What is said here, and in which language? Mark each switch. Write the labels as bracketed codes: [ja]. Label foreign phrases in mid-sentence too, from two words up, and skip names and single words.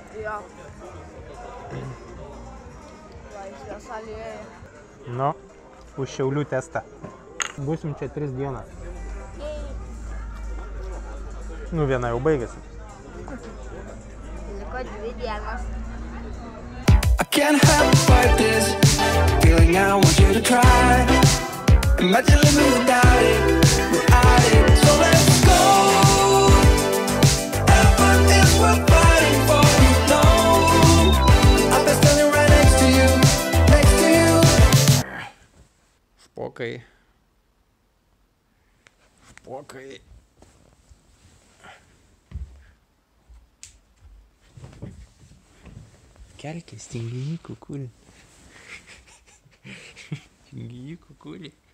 [lt] Jo. Laisvės alėja. Nu, už Šiaulių testą. Būsim čia 3 dienas. Nu, viena jau baigėsi. Liko 2 dienos. [en] I can't help but fight this feeling. I want you to try. Imagine living without it. So let's go. Heaven is worth fighting for. You know, I've been standing right next to you. [lt] Špokai. Kelkis, tinginiai kukulį. Tinginiai kukulį.